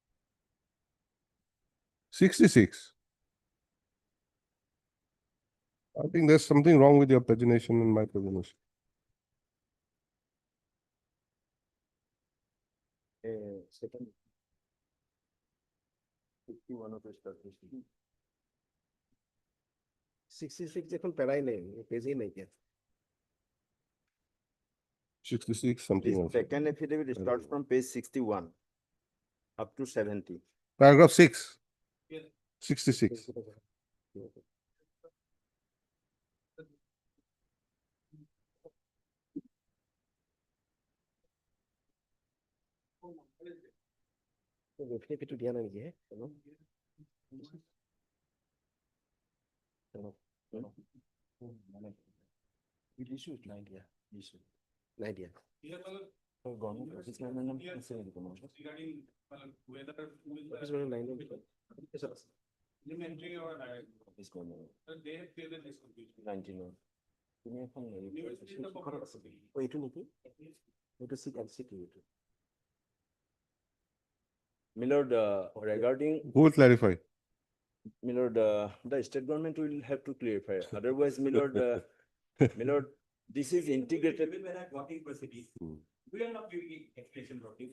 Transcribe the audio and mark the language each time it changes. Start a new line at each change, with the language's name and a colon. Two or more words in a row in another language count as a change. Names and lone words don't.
English: 66. I think there's something wrong with your pagination and my pagination. Second. 51 of the start.
Bangla: 66 এখন প্যারাই নেই, পেজই নেই কে।
English: 66, something This else. second affidavit starts from page 61 up to 70. Paragraph 6. Yes. 66.
Assamese: এফিডেভিটটো দিয়া নাই নেকি হে? নাই দিয়া।
English: Government office member
Assamese: নাম আছে নেকি কোনো?
English: Office member
Assamese: নাই নেকি?
English: Office member 19.
Assamese: তুমি এখন ও এইটো নেকি? এইটো সিট এলসিটি এইটো।
English: Milord, regarding Who will clarify? Milord, the state government will have to clarify. Otherwise, Milord, Milord, this is integrated. We are not giving explanation of this.